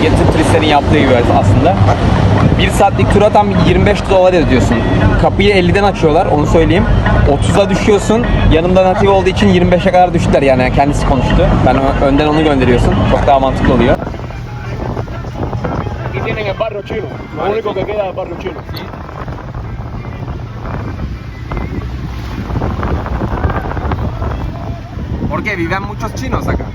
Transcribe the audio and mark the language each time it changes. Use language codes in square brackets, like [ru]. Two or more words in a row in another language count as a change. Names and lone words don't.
[tr] Tüm turistlerin yaptığı gibi aslında. 1 saatlik tura tam 25 dolar ödüyorsun. Kapıyı 50'den açıyorlar, onu söyleyeyim. 30'a düşüyorsun. Yanımda natif olduğu için 25'e kadar düştüler, yani kendisi konuştu. Ben önden onu gönderiyorsun. Çok daha mantıklı oluyor. [es] Aquí tienen el barrio chino. Lo único que queda es el barrio chino. ¿Por qué? ¿Viven muchos chinos acá?